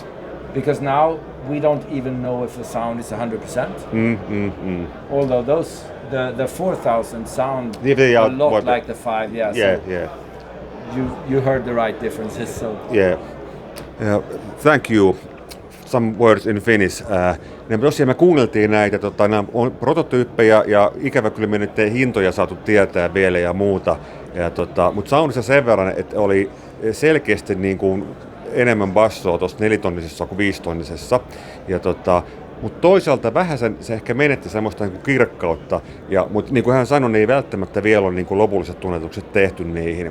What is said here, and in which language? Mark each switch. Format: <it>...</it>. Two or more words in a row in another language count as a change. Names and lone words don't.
<en>Because now we don't even know if the sound is 100%. Although the 4000 sound They a are lot like the 5. Yeah. Yeah. So Yeah. you heard the right differences. So Yeah. Thank you. Some words in Finnish.</en> <fi>Tosiaan me kuunneltiin näitä, nämä on prototyyppejä ja ikävä kyllä me nyt ei hintoja saatu tietää vielä ja muuta. Mutta soundissa sen verran, että oli selkeästi niin kuin enemmän bassoa tuossa 4-tonnisessa kuin 5-tonnisessa. Mutta toisaalta vähän se ehkä menetti semmoista niin kuin kirkkautta, mutta niin kuin hän sanoi, niin ei välttämättä vielä ole niin kuin lopulliset tunnetukset tehty niihin.</fi>